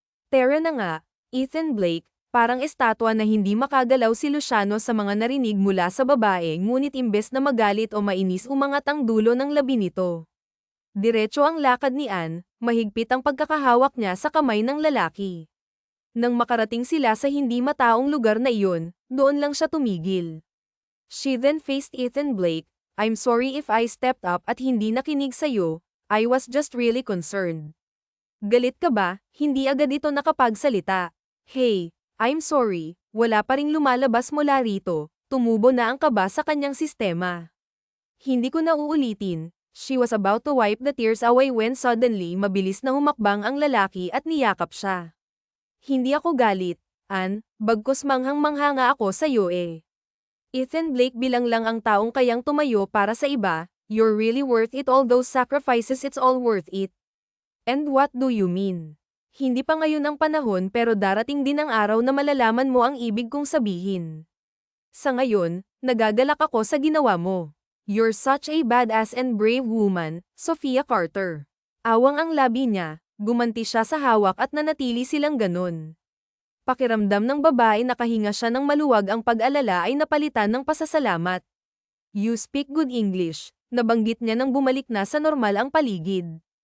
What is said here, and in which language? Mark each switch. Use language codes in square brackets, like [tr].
[tl] Tara na nga, Ethan Blake, parang estatwa na hindi makagalaw si Luciano sa mga narinig mula sa babae ngunit imbes na magalit o mainis umangat ang dulo ng labi nito. Diretso ang lakad ni Anne, mahigpit ang pagkakahawak niya sa kamay ng lalaki. Nang makarating sila sa hindi mataong lugar na iyon, doon lang siya tumigil. [en] She then faced Ethan Blake, I'm sorry if I stepped up [tl] at hindi nakinig sa'yo, [en] I was just really concerned. [tl] Galit ka ba? Hindi agad ito nakapagsalita. [en] Hey, I'm sorry, [tl] wala pa ring lumalabas mula rito, tumubo na ang kaba sa kanyang sistema. Hindi ko na uulitin, [en] she was about to wipe the tears away when suddenly [tl] mabilis na humakbang ang lalaki at niyakap siya. Hindi ako galit, Anne, bagkus manghang-mangha nga ako sa'yo eh. [en] Ethan Blake [tl] bilang lang ang taong kayang tumayo para sa iba, [en] you're really worth it all those sacrifices it's all worth it. And what do you mean? [tl] Hindi pa ngayon ang panahon pero darating din ang araw na malalaman mo ang ibig kong sabihin. Sa ngayon, nagagalak ako sa ginawa mo. [en] You're such a badass and brave woman, Sofia Carter. [tl] Awang ang labi niya, gumanti siya sa hawak at nanatili silang ganun. Pakiramdam ng babae nakahinga siya ng maluwag ang pag-alala ay napalitan ng pasasalamat. [en] You speak good English, [tl] nabanggit niya nang bumalik na sa normal ang paligid.